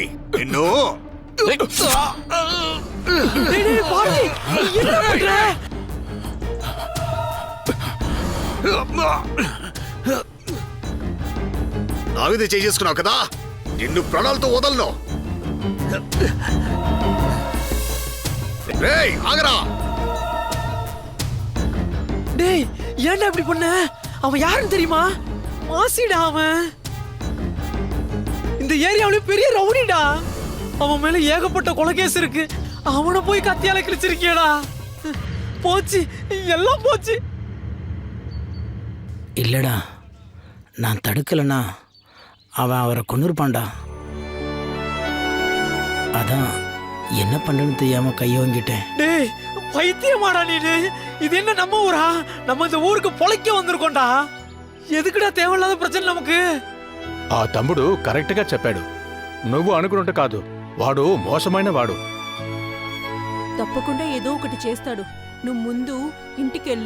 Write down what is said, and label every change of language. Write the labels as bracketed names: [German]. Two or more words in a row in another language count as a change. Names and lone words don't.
[Telugu] నిన్ను నా మీద చేసుకున్నావు కదా, నిన్ను ప్రాణాలతో వదలను. రేయ్ ఆగరా. [Tamil] டேய் ஏன்டா இப்படி பண்ண? அவன் யாருன்னு தெரியுமா? மாசிடா அவன். இந்த ஏரியாவிலே பெரிய ரவுடிடா. அவன் மேல ஏகப்பட்ட கொலை கேஸ் இருக்கு. அவனை போய் கத்தியால கிழிச்சிருக்கியடா. போச்சு, எல்லாம் போச்சு. இல்லடா, நான் தடுக்கலனா அவன் அவரை கொன்னுருப்பான்டா. அதான் என்ன பண்றேன்னு தெரியாம கையை வாங்கிட்டேன். டேய் பைத்தியமாடா நீனு? இது என்ன நம்ம ஊரா? நம்ம இந்த ஊருக்கு பொழைக்க வந்திருக்கோம்டா. ఎదుకుడా தேவையில்லாத ప్రశ్న நமக்கு. [Telugu] ఆ తమ్ముడు కరెక్ట్ గా చెప్పాడు. నువ్వు అనుకున్నట్టు కాదు, వాడు మోసమైన వాడు. తప్పకుండా ఏదో ఒకటి చేస్తాడు. నువ్వు ముందు ఇంటికెళ్ళు.